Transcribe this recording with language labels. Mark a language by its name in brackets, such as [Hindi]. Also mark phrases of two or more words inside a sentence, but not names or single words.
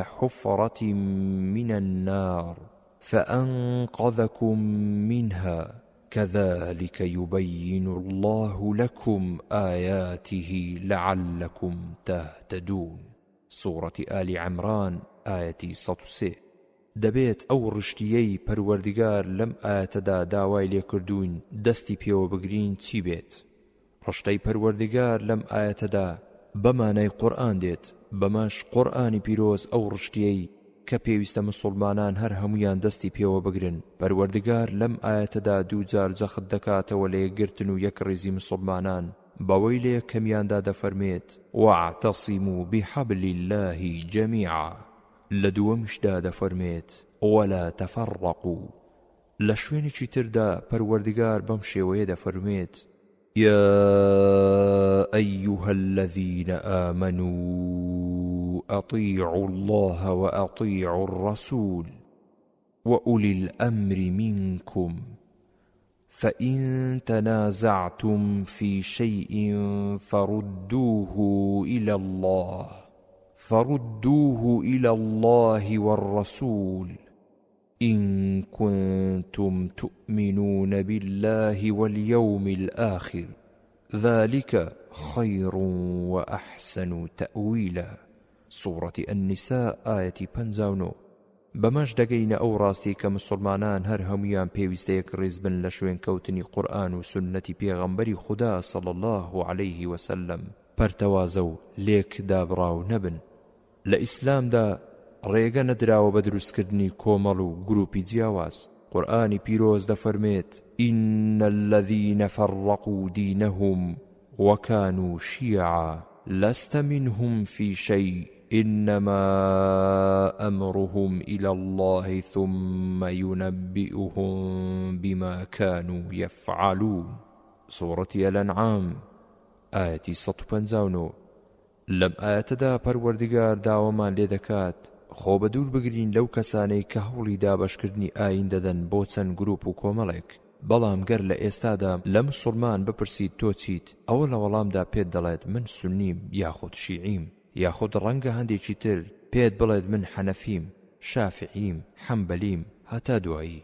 [Arabic] حفرة من النار فأنقذكم منها كذلك يبين الله لكم آياته لعلكم تهتدون سورة آل عمران آية 103 [Central Kurdish] دەبێت ئەو ڕشتیەی پەروەردگار لەم ئاەتەدا داوای لێکردوون دەستی پێوە بگرین چی بێت؟ ڕشتەی پەروەردگار لەم ئاەتەدا بەمانای قورئان دێت، بەماش قورئانی پیرۆز ئەو ڕشتیەی کە پێویستە مسلمانان هەر هەمویان دەستی پێوە بگرن. پەروەردگار لەم ئاەتەدا دووجار جەخت دەکاتەوە لە یەکگرتن و یەک ڕێزی مسلمانان بەوەی لە یەکەمیاندا دەفەرمێت [Arabic] واعتصموا بحبل الله جميعا، [Central Kurdish] لە دووەمیشدا دەفەرمێت [Arabic] ولا تفرقوا. [Central Kurdish] لە شوێنێکی تردا پەروەردگار بەم شێوەیە دەفەرمێت [Arabic] يا أيها الذين آمنوا أطيعوا الله وأطيعوا الرسول وأولي الأمر منكم فإن تنازعتم في شيء فردوه إلى الله والرسول إن كنتم تؤمنون بالله واليوم الآخر ذلك خير وأحسن تأويلا سورة النساء آية 59. [Central Kurdish] بەمەش دەگەینە ئەو ڕاستی کە مسلمانان هەر هەمویان پێویستە یەک ڕێز بن لە شوێن کەوتنی قورئان و سنەتی پێغەمبەری خوددا [Arabic] صلی الله عليه وسلم، [Central Kurdish] پەرتەوازە و لێک دابڕاو نەبن. لە ئیسلامدا ڕێگە نەدراوە بە دروستکردنی کۆمەڵ و گروپی جیاواز. قورئانی پیرۆز دەفەرمێت [Arabic] إن الذين فرقوا دينهم وكانوا شيعا لست منهم في شيء إنما أمرهم إلى الله ثم ينبئهم بما كانوا يفعلون سورة الأنعام آية 159. [Central Kurdish] لەم ئاەتەدا پەروەردگار داوامان لێ دەکات خۆ بە دوور بگرین لەو کەسانەی کە هەوڵی دابەشکردنی ئاین دەدەن بۆ چەند گروپ و کۆمەڵێک. بەڵام گەر لە ئێستادا لە مسلمان بپرسیت تۆ چیت، ئەوە لە وەڵامدا پێت دەڵێت من سونیم یاخود شیعیم، یاخود ڕەنگە هەندێکی تر پێت بڵێت من حەنەفیم، شافعیم، حەمبەلیم، هەتا دوایی.